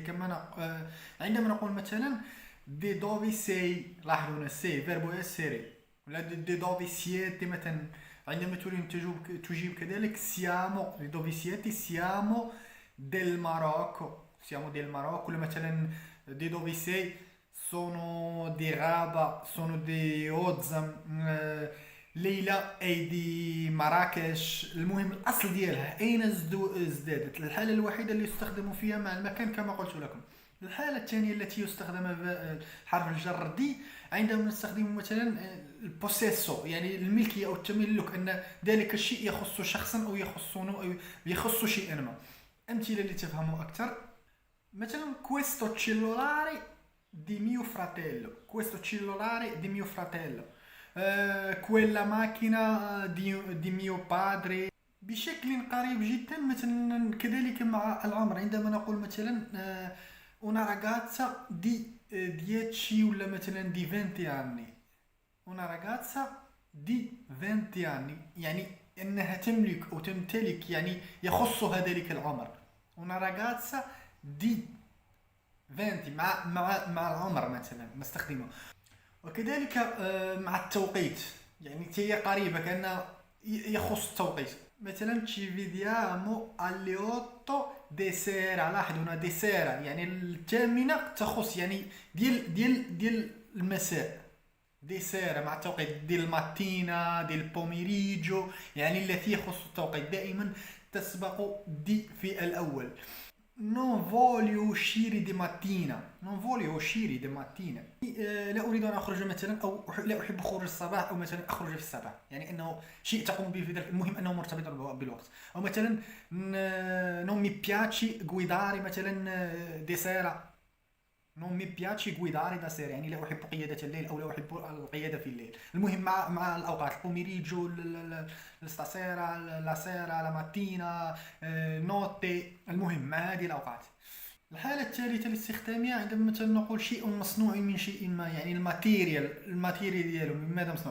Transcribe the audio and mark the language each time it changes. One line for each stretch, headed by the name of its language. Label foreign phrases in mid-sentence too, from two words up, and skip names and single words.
Arabic: عندما نقول مثلا
Italian: di dove sei,
Arabic: لاحظوا هنا
Italian: si verbo essere,
Arabic: ولا
Italian: di dove siete
Arabic: مثلا. عندما تريد تجيب كذلك
Italian: siamo dove siete, siamo del Marocco,
Arabic: ولا مثلا
Italian: di dove sei sono di Rabat, sono di Ozzam، Leila è di Marrakech.
Arabic: المهم الأصل ديالها أين ازدادت. الحالة الوحيدة اللي يستخدم فيها مع المكان كما قلت لكم. الحالة الثانية التي يستخدم حرف الجر دي عندما نستخدم مثلا البوسيسو، يعني الملكية أو التملك، أن ذلك الشيء يخص شخصا أو يخص شيئا ما. أمثلة لتفهموا أكثر، مثلا
Italian: questo cellulare di mio fratello، questo cellulare di mio fratello، quella macchina di mio padre.
Arabic: بشكل قريب جدا مثلا كذلك مع العمر. عندما نقول مثلا
Italian: una ragazza di 10
Arabic: ولا مثلا
Italian: di 20 anni، una ragazza di 20 anni
Arabic: يعني انها تملك او تمتلك، يعني يخصها ذلك العمر.
Italian: una ragazza di 20
Arabic: مع العمر مثلا نستخدمه. وكذلك مع التوقيت، يعني هي قريبة كأنها يخص التوقيت. مثلا
Italian: ci vediamo alle 8 di sera،
Arabic: لاحظوا هنا
Italian: di sera
Arabic: يعني الثامنة تخص يعني ديال المساء.
Italian: di sera
Arabic: مع التوقيت ديال ماتينا ديال بوميريجو، يعني التي يخص التوقيت. دائما تسبق دي في الأول.
Italian: non voglio uscire di mattina، non voglio uscire di mattina،
Arabic: لا أريد أن أخرج مثلا، أو لا أحب خروج الصباح، أو مثلا أخرج في الصباح، يعني أنه شيء تقوم به في ذلك. المهم أنه مرتبط بالوقت. أو مثلا
Italian: non mi piace guidare
Arabic: مثلا
Italian: di sera، non mi piace guidare da sera
Arabic: يعني لا أحب قيادة الليل، أو لا أحب القيادة في الليل. المهم مع الأوقات، البوميريجو، الستاسيرا،
Italian: la sera, la mattina, notte,
Arabic: المهم مع هذه الأوقات. الحالة الثالثة لاستخدامها عندما مثلا نقول شيء مصنوع من شيء ما، يعني الماتيريال ديالو من ماذا مصنوع.